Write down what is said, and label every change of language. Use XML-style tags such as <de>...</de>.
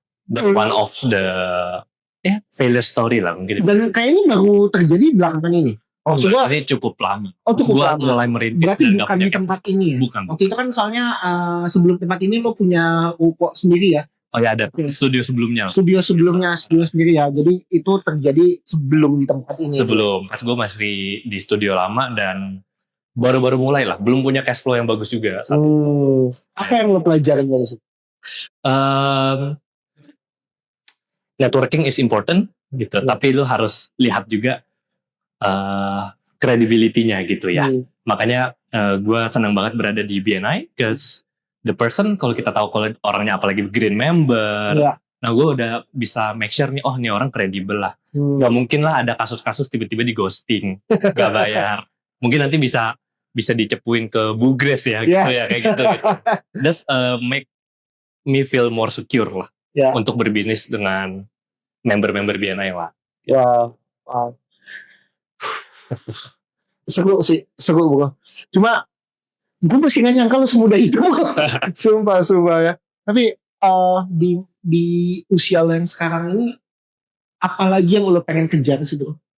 <en>That's one of the failure story</en> <id>lah mungkin. Dan kayaknya baru terjadi belakangan ini. Ini cukup lama. Cukup lama. Mulai merintis. Berarti bukan di tempat ini ya? Bukan. Waktu itu kan soalnya sebelum tempat ini lo punya ruko sendiri ya? Oh ya ada studio sebelumnya. Studio sendiri ya. Jadi itu terjadi sebelum di tempat ini. Sebelum. Pas gue masih di studio lama dan baru-baru mulai lah. Belum punya cash flow yang bagus juga. Apa yang lo pelajarin dari situ?</id> <en>Networking is important</en> <id>gitu, tapi lu harus lihat juga credibility-nya gitu ya. Makanya gue senang banget berada di BNI,</id> <en>because the person</en> <id>kalau kita tahu kalau orangnya apalagi green member, nah gue udah bisa</id> <en>make sure</en> <id>nih, nih orang kredibel lah. Gak mungkin lah ada kasus-kasus tiba-tiba di ghosting, gak bayar. Mungkin nanti bisa dicepuin ke Bu Grace ya, gitu ya kayak gitu.</id> <en>That's make me feel more secure lah.</en> <id>Untuk berbisnis dengan member-member BNI lah. Wow. Seru bro. Cuma gue masih gak nyangka lo semudah itu. Sumpah ya. Tapi di usia lo yang sekarang ini, apalagi yang lo pengen kejar sih bro?</id>